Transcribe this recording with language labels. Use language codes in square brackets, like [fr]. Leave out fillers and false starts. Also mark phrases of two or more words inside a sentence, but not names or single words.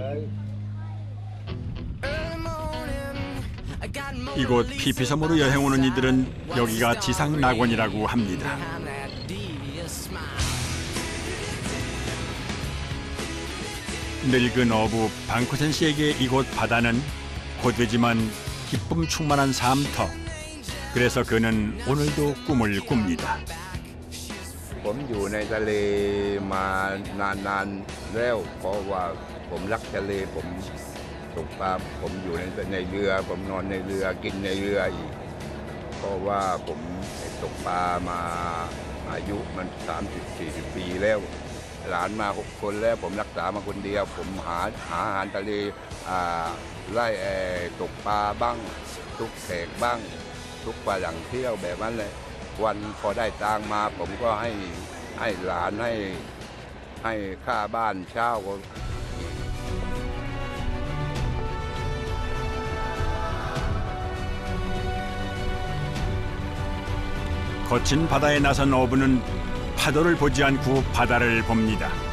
[ko] 이곳 피피섬으로 여행 오는 이들은 여기가 지상 낙원이라고 합니다. 늙은 어부 방코센 씨에게 이곳 바다는 고되지만 기쁨 충만한 삶터. 그래서 그는 오늘도 꿈을 꿉니다. [th] ผมอยู่ในทะเลมานานแล้วเพราะว่าผมรักทะเลผมตกปลาผมอยู่ในเรือผมนอนในเรือกินในเรืออี กเพราะว่าผมตกปลามาอายุมัน30-40 ปีแล้วหลานมา6 คนแล้วผมรักษามาคนเดียวผมหาอาหารทะเลไล่ตกปลาบ้างทุกแขกบ้างทุกปลาหลังเที่ยวแบบนั้นเลยวันพอได้ตังมาผมก็ให้หลานให้ค่าบ้านเช่า [ko] 거친 바다에 나선 어부는 파도를 보지 않고 바다를 봅니다.